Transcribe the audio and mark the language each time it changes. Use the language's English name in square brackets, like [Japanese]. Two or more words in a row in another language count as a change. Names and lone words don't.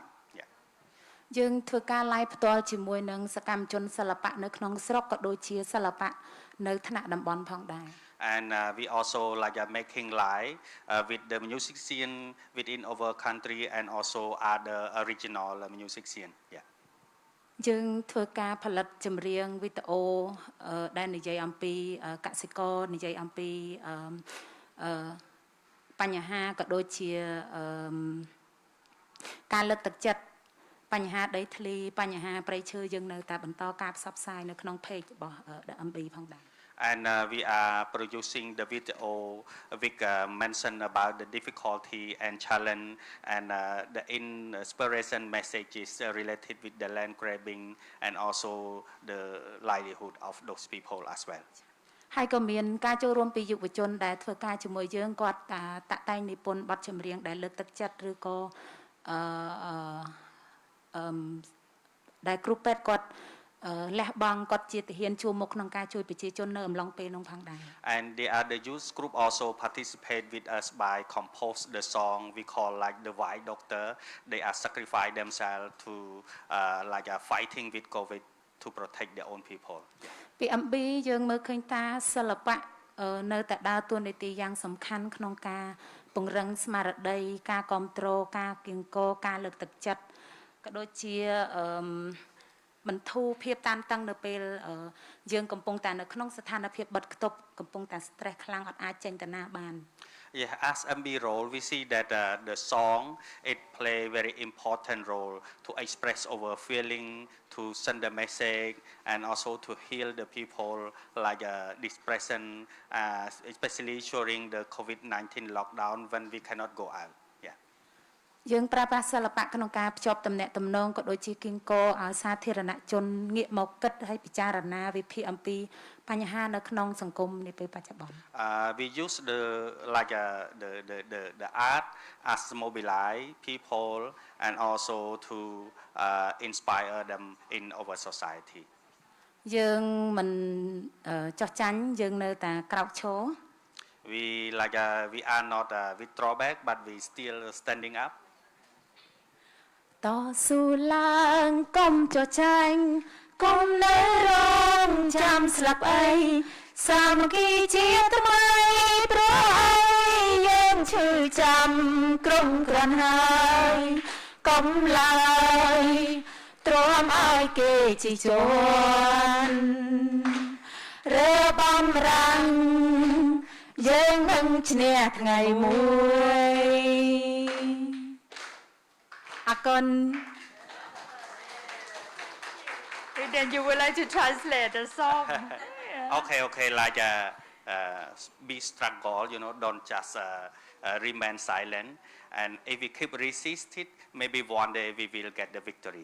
[English] Yeah. [Khmer] យើងធ្វើការ live ផ្ទាល់ជាមួយនឹងសកម្មជនសិល្បៈនៅក្នុងស្រុកក៏ដូចជាសិល្បៈនៅថ្នាក់តំបន់ផងដែរ [English] And we also like making live with the music scene within our country and also other regional music scene. Yeah. [Khmer] យើងធ្វើការផលិតចម្រៀងវីដេអូដែលនិយាយអំពីកសិករនិយាយអំពីបញ្ហាក៏ដូចជាការលើកទឹកចិត្តបញ្ហាដីធ្លីបញ្ហាព្រៃឈើយើងនៅតែបន្តការផ្សព្វផ្សាយនៅក្នុង page របស់ MB ផងដែរ [English] And we are producing the video which mention about the difficulty and challenge and the inspiration messages related with the land grabbing and also the livelihood of those people as well. [Khmer] ហើយក៏មានការចូលរួមពីយុវជនដែលធ្វើការជាមួយយើងគាត់តាក់តែងនិពន្ធបទចម្រៀងដែលលើកទឹកចិត្តឬក៏ដែលគ្រូពេទ្យគាត់លះបង់គាត់ជាទាហានជួមមុខក្នុងការជួយប្រជាជននៅអំឡុងពេលនោះផងដែរ [English] And the other youth group also participate with us by compose the song we call like the White Doctor. They are sacrifice themselves to fighting with COVID to protect their own people. [Khmer] ពី MB យើងមើលឃើញថាសិល្បៈនៅតែដើរតួនាទីយ៉ាងសំខាន់ក្នុងការពង្រឹងស្មារតីការគ្រប់គ្រងការគៀងគរការលើកទឹកចិត្តក៏ដូចជាបន្ធូរភាពតានតឹងនៅពេលយើងកំពុងតែនៅក្នុងស្ថានភាពបិទគប់កំពុងតែ stress ខ្លាំងអត់អាចចេញទៅណាបាន [English] Yeah, as MB role, we see that the song it play very important role to express our feeling, to send a message, and also to heal the people like this present, especially during the COVID-19 lockdown when we cannot go out. [Khmer] យើងប្រើប្រាស់សិល្បៈក្នុងការភ្ជាប់ទំនាក់ទំនងក៏ដូចជាគៀងគរឲ្យសាធារណជនងាកមកគិតហើយពិចារណាវិភាគអំពីបញ្ហានៅក្នុងសង្គមនាពេលបច្ចុប្បន្ន [English] We use the art as mobilize people and also to inspire them in our society. [Khmer] យើងមិនចោះចាញ់យើងនៅតែក្រោកឈរ [English] we are not withdraw back but we still standing up. [Khmer] តស៊ូឡើងកុំចោះចាញ់កុំនៅរងចាំ ស្លាប់អីសាមគ្គីជាតិថ្មីព្រោះអីយើងឈឺចាំក្រុមក្រាន់ហើយកុំឡើយទ្រាំឲ្យគេជីជន់រើបំរាំងយើងនឹងឈ្នះថ្ងៃមួយអរគុណ [English] Then you would like to translate the song. Okay, like be struggle, don't just remain silent. And if we keep resisting, maybe one day we will get the victory.